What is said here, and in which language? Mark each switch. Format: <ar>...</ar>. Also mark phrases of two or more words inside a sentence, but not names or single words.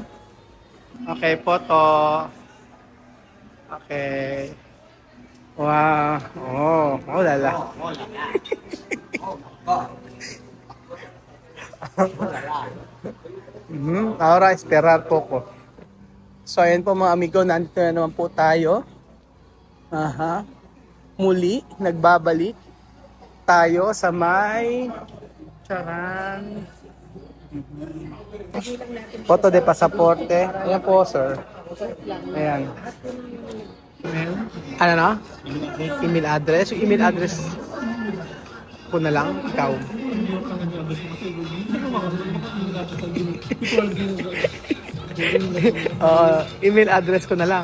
<en>Okay, foto. Okay. Wow. Oh lala.</en> <es>Ahora esperar poco.</es> <tl>So ayan po mga amigo, nandito na naman po tayo. Aha. Muli, nagbabalik tayo sa may Charan.</tl> <es>Foto de pasaporte.</es> <tl>Ayan po, sir. Ayan. Ano na?</tl> <en>Email address.</en> <tl>Yung</tl> <en>email address</en> <tl>ko na lang, ikaw.</tl> <en>Email address</en> <tl>ko na lang.</tl>